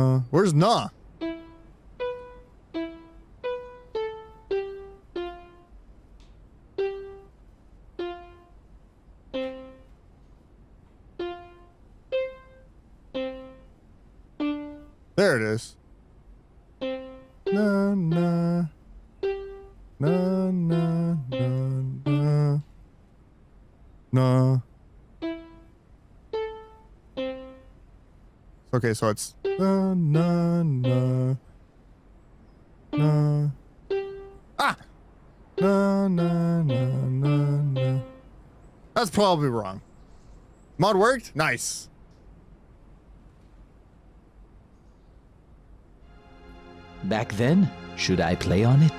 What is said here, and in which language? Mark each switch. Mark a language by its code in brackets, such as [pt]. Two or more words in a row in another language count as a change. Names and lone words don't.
[en] Where's Na? There it is. Na na na na na na. Okay, so it's na na na na. Ah. Na na na na na. That's probably wrong. Mod worked? Nice. Back then, should I play on it?